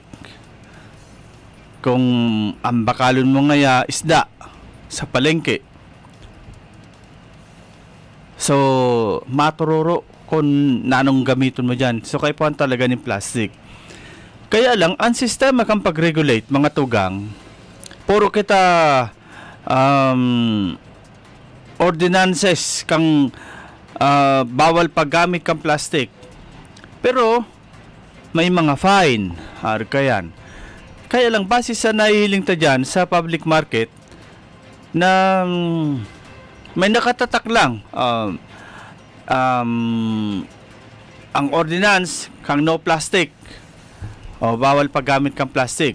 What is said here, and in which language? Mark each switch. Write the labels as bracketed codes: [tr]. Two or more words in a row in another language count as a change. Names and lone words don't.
[bik] Kung ang bakalon mo ngaya isda sa palengke. So, matururo kung nanong gamiton mo dyan. So, kaya po talaga ng plastic. Kaya lang, ang sistema kang pag-regulate, mga tugang, puro kita ordinances kang bawal paggamit kang plastic. Pero, may mga fine. Kayan. Kaya lang, base sa nahihiling ta dyan sa [en] public market [bik] na may nakatatak lang ang ordinance kang [en] no plastic [bik] o bawal paggamit kang plastic.